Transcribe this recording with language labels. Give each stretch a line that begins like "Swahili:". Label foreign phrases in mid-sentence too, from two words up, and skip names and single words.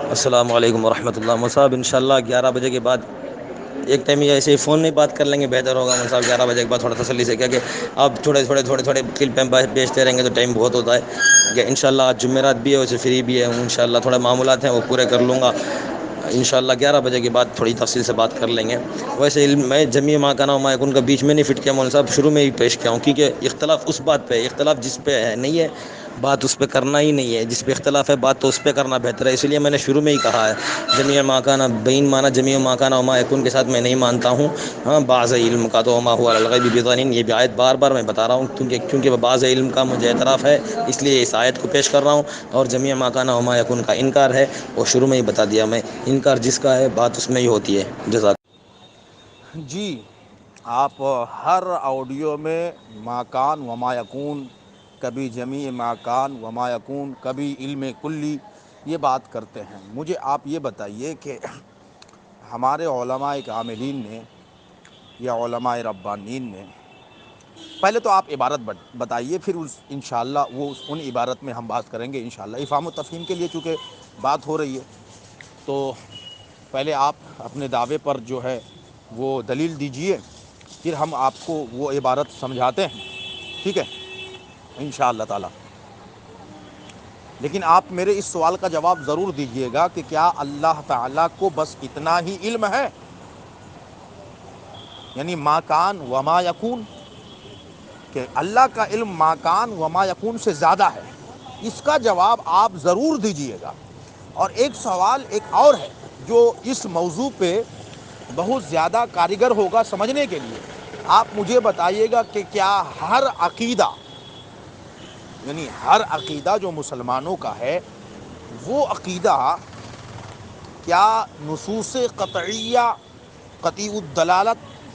Arabic: السلام علیکم ورحمۃ اللہ،
Urdu: مصعب انشاءاللہ 11 بجے کے بعد ایک ٹائم یہ ایسے ہی فون میں بات کر لیں گے، بہتر ہوگا مول صاحب 11 بجے کے بعد تھوڑا تسلی سے، کیا کہ آپ تھوڑے کلپ بیچتے رہیں گے تو ٹائم بہت ہوتا ہے کہ انشاءاللہ آج جمعرات بھی ہے، ویسے فری بھی ہے ہوں، انشاءاللہ تھوڑے معاملات ہیں وہ پورے کر لوں گا، انشاءاللہ 11 بجے کے بعد تھوڑی تفصیل سے بات کر لیں گے۔ ویسے علم میں
Arabic: جمیع ما کان و ما یکون
Urdu: کا بیچ میں نہیں فٹ کیا مول صاحب، شروع میں ہی پیش کیا ہوں، کیونکہ اختلاف اس بات پہ ہے، اختلاف جس پہ ہے نہیں ہے بات اس پہ کرنا ہی نہیں ہے، جس پہ اختلاف ہے بات تو اس پہ کرنا بہتر ہے، اس لیے میں نے شروع میں ہی کہا ہے
Arabic: جمیع ما کان
Urdu: بین مانا
Arabic: جمیع ما کان و ما یکون
Urdu: کے ساتھ میں نہیں مانتا ہوں، ہاں بعض علم کا تو
Arabic: وما هو علی الغیب بضنین،
Urdu: یہ بھی آیت بار بار میں بتا رہا ہوں کیونکہ بعض علم کا مجھے اعتراف ہے، اس لیے اس آیت کو پیش کر رہا ہوں، اور
Arabic: جمیع ما کان و ما یکون
Urdu: کا انکار ہے وہ شروع میں ہی بتا دیا میں، انکار جس کا ہے بات اس میں ہی ہوتی ہے۔ جزاک جی، آپ ہر آڈیو میں
Arabic: ما کان و ما یکون،
Urdu: کبھی
Arabic: جمیع ما کان و ما یکون،
Urdu: کبھی علم کلی، یہ بات کرتے ہیں۔ مجھے آپ یہ بتائیے کہ ہمارے علماء کاملین نے یا علماء ربانین نے، پہلے تو آپ عبارت بتائیے، پھر انشاءاللہ ان عبارت میں ہم بات کریں گے انشاءاللہ، افہام و تفہیم کے لیے چونکہ بات ہو رہی ہے تو پہلے آپ اپنے دعوے پر جو ہے وہ دلیل دیجئے، پھر ہم آپ کو وہ عبارت سمجھاتے ہیں، ٹھیک ہے
Arabic: انشاءاللہ تعالی۔
Urdu: لیکن آپ میرے اس سوال کا جواب ضرور دیجئے گا کہ کیا اللہ تعالیٰ کو بس اتنا ہی علم ہے، یعنی ما کان و ما یکون، کہ اللہ کا علم
Arabic: ما کان و ما یکون
Urdu: سے زیادہ ہے؟ اس کا جواب آپ ضرور دیجئے گا۔ اور ایک سوال ایک اور ہے جو اس موضوع پہ بہت زیادہ کارگر ہوگا سمجھنے کے لیے، آپ مجھے بتائیے گا کہ کیا ہر عقیدہ، یعنی ہر عقیدہ جو مسلمانوں کا ہے، وہ عقیدہ کیا نصوص قطعیہ قطعی الدلالت،